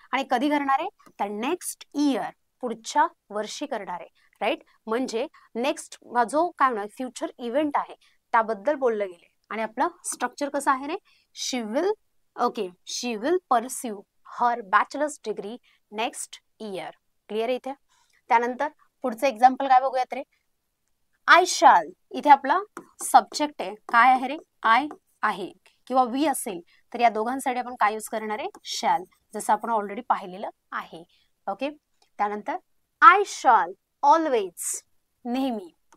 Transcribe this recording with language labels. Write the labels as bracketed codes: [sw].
[mr] आणि कधी करणार आहे, तर नेक्स्ट इयर पुढच्या वर्षी करणार आहे. राईट, म्हणजे नेक्स्ट जो काय म्हणणार फ्युचर इव्हेंट आहे त्याबद्दल बोललं गेले. आणि आपलं स्ट्रक्चर कसं आहे रे, शी will [en] Okay, she will pursue her bachelor's degree next year. [mr] Clear आहे इथे. त्यानंतर पुढचं एक्झाम्पल काय बघूयात रे. आय शॅल, इथे आपला सब्जेक्ट आहे. काय आहे रे, आय आहे. किंवा वी असेल तर या दोघांसाठी आपण काय यूज करणार आहे, शॅल, जसं आपण ऑलरेडी पाहिलेलं आहे. ओके. त्यानंतर [en] I shall always, [mr] नेहमी.